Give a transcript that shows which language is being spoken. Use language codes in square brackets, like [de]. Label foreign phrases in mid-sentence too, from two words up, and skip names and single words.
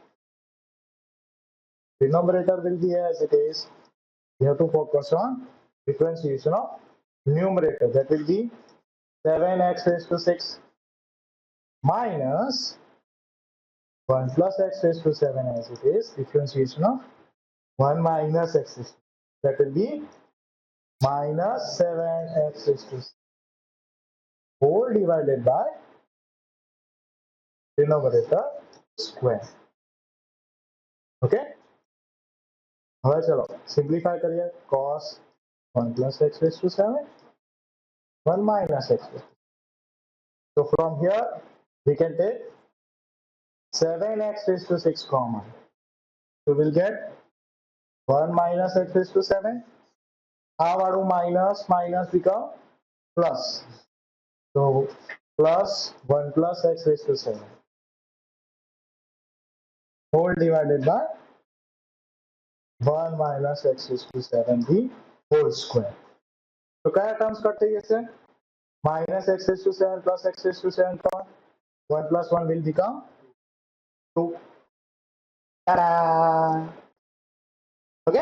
[en] denominator will be as it is you have to focus on differentiation of numerator that will be 7x raised to 6 minus 1 plus x raised to 7 as it is differentiation of 1 minus x raised to that will be minus 7x raised to 6 whole divided by denominator square okay [gu] હવે ચલો સિમ્પ્લિફાય કરીએ [en] cos 1 plus x raised to 7 1 minus x raised to 7 so from here we can take 7x raised to 6 common so we'll get 1 minus x raised to 7 [gu] આ વાળું [en] minus minus become plus so plus 1 plus x raised to 7 whole divided by 1 minus x raised to 7 the whole square. So kaya terms cut [gu] થઈ જશે [en] minus x raised to 7 plus x raised to 7 common 1 plus 1 will become 2. Ta-da! Okay?